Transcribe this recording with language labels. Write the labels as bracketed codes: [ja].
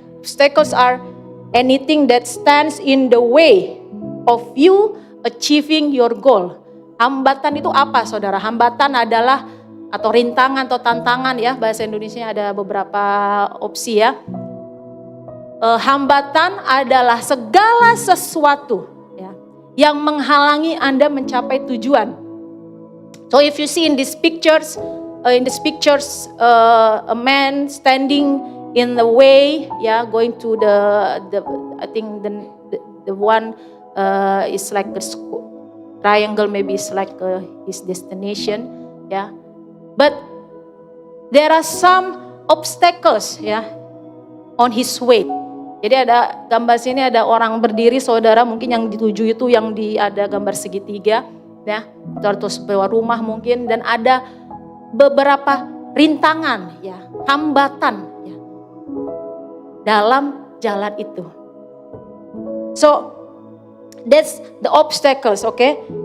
[en] Obstacles are anything that stands in the way of you achieving your goal. [id] Hambatan itu apa, saudara? Hambatan adalah atau rintangan atau tantangan, ya, bahasa Indonesia ada beberapa opsi, ya. Hambatan adalah segala sesuatu, ya, yang menghalangi Anda mencapai tujuan. [en] So if you see in these pictures, a man standing in the way, yeah, going to the I think the one is like a triangle, maybe it's like his destination, yeah. But there are some obstacles, ya, on his way. [id] Jadi ada gambar sini ada orang berdiri, saudara, mungkin yang dituju itu yang ada gambar segitiga, ya, atau sebuah rumah mungkin, dan ada beberapa rintangan, ya, hambatan, ya, dalam jalan itu. [en] So that's the obstacles, okay?